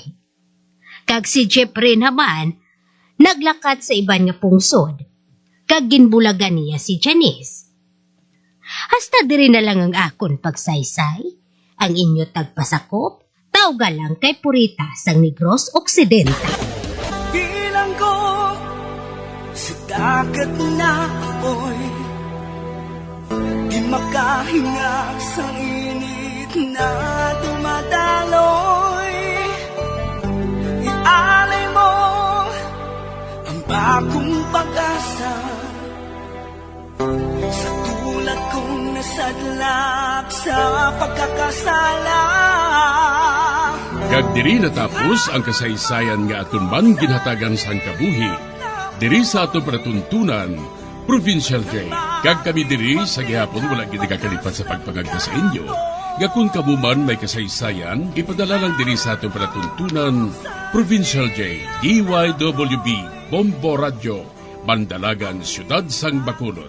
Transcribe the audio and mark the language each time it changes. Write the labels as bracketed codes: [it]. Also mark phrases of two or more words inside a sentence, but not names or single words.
[hil] Kag si Jeffrey naman, naglakat sa iban nga pungsod, kag ginbulagan niya si Janice. Hasta diri na lang ang akon pagsaysay, ang inyo tagpasakop, tawga lang kay Purita sang Negros Occidental. [tl] Bilang ko sa dagat na apoy, di makahinga sa init na dumadaloy. Ialay mo ang bagong pag-asa sa tulad kong nasadlak sa pagkakasala. [hil] Kag diri natapos ang kasaysayan nga aton man ginhatagan sang kabuhi diri sa ato panatuntunan, Provincial Jail. Kag kami diri sa gihapon wala gid kakalipat sa pagpangagda sa inyo. Nga kung kamuman may kasaysayan, ipadala lang diri sa ato panatuntunan, Provincial Jail, DYWB, Bombo Radio, Bandalagan, Siyudad Sang Bacolod.